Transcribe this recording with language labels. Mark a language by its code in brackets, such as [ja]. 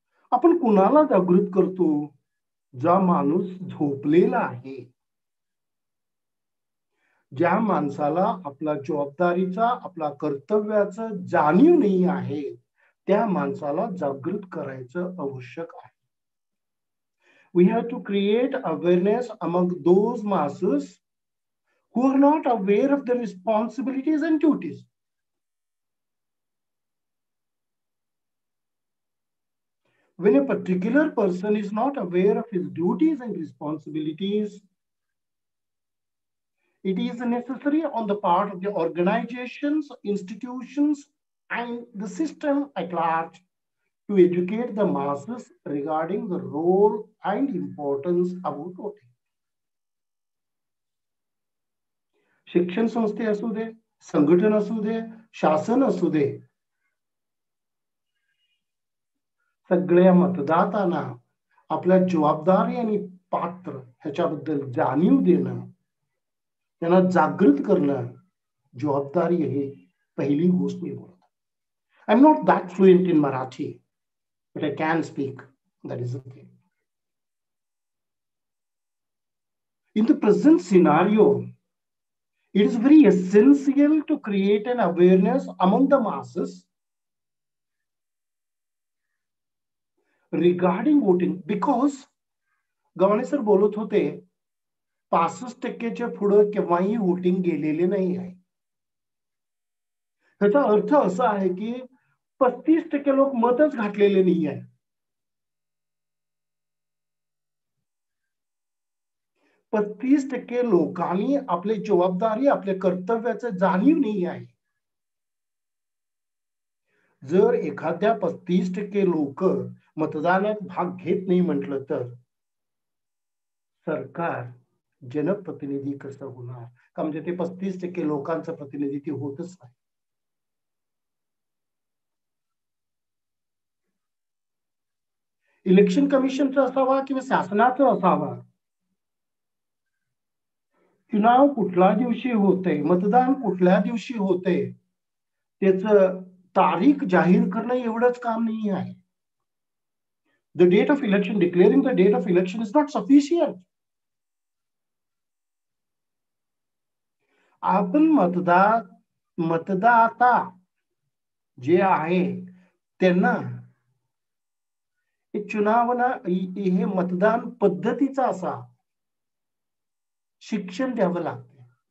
[mr] आपण कुणाला जागृत करतो? जो माणूस झोपलेला आहे, ज्या माणसाला आपला जबाबदारीचा, आपला कर्तव्याचा जाणीव नाही आहे, त्या माणसाला जागृत करायचं आवश्यक आहे. [en] We have to create awareness among those masses who are not aware of their responsibilities and duties. when a particular person is not aware of his duties and responsibilities, it is necessary on the part of the organizations, institutions, and the system at large to educate the masses regarding the role and importance of voting. [mr] शिक्षण संस्थे असू दे, संघटन असू दे, शासन असू दे, सगळ्या मतदातांना आपल्या जबाबदारी आणि पात्र ह्याच्याबद्दल जाणीव देणं, त्यांना जागृत करणं जबाबदारी आहे पहिली गोष्ट मी बोलतो. [en] I'm not that fluent in Marathi, but I can speak. That is okay. In the present scenario, it is very essential to create an awareness among the masses regarding voting, because [mr] Gavhane sir बोलत होते 65% पुढे केव्हाही voting गेलेले नाही आहे. त्याचा अर्थ असा आहे की 35% लोक मतच घातलेले नाही आहे. पण 30% लोकांनी आपली जबाबदारी, आपल्या कर्तव्याचं जाणीव नाही आहे. जर एखाद्या 35% लोक मतदानात भाग घेत नाही म्हटलं तर सरकार जनप्रतिनिधी कसं होणार? का म्हणजे ते 35% लोकांचं प्रतिनिधित्व होतच नाही. इलेक्शन कमिशनचं असावा किंवा शासनाचं असावा, चुनाव कुठल्या दिवशी होते, मतदान कुठल्या दिवशी होते, त्याचं तारीख जाहीर करणं एवढंच काम नाही आहे. [en] The date of election, declaring the date of election is not sufficient. [mr] आपण मतदाता जे आहे त्यांना चुनावना हे मतदान पद्धतीचा असा शिक्षण द्यावं लागते.